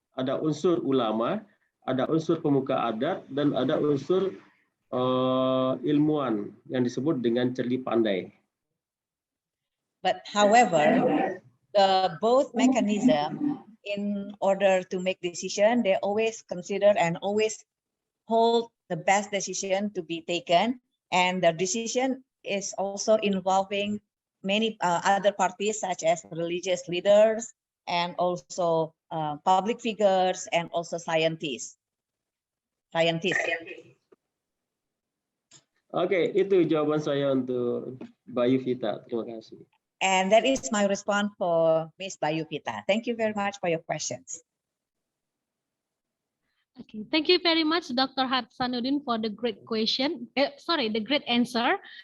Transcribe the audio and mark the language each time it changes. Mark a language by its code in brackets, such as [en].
[id] Ada unsur ulama, ada unsur pemuka adat, dan ada unsur ilmuwan yang disebut dengan cerdik pandai. [en] But however, both mechanism, in order to make decision, they always consider and always hold the best decision to be taken, and the decision is also involving many other parties such as religious leaders and also public figures and also scientists. [id] Oke, itu jawaban saya untuk Bayu Vita. Terima kasih. [en] And that is my response for Ms. Bayu Vita. Thank you very much for your questions. Okay, thank you very much, Dr. Hasanuddin, for the great question. The great answer.